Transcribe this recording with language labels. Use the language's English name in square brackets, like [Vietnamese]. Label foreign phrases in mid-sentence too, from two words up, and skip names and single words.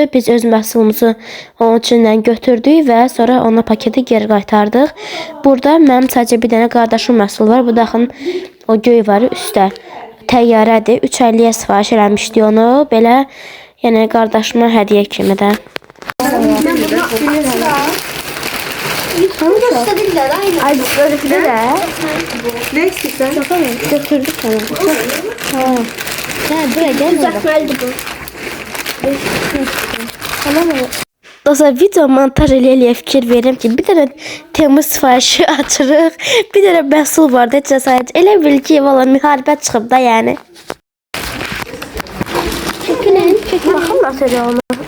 [Azerbaijani] Biz öz məhsulumuzu onun içindən götürdük və sonra ona paketi geri qaytardıq. Burada mənim sadəcə bir dənə qardaşım məhsul var. Bu da axın o göy var üstdə. Təyyarədir. 3.50-yə sifariş eləmişdi onu. Belə yəni qardaşıma hədiyyə kimi də. [Turkish] Gösterdiler aynı. [Azerbaijani] Ay, böyləkdə də [Turkish] Ne istiyorsan? [Azerbaijani] götürdük sana. Ha. Buraya gəl. Uzatmaydı bu. [Turkish] Tamam mı? [Azerbaijani] Dostlar, video montaj eləyə fikir verim ki, bir dənə təmiz sifarişi açırıq. Bir dənə məhsul var da cəsarət. Elə bil ki, valla müharibə çıxıb da yəni. Çəkilin. Baxın nasıl elə onu.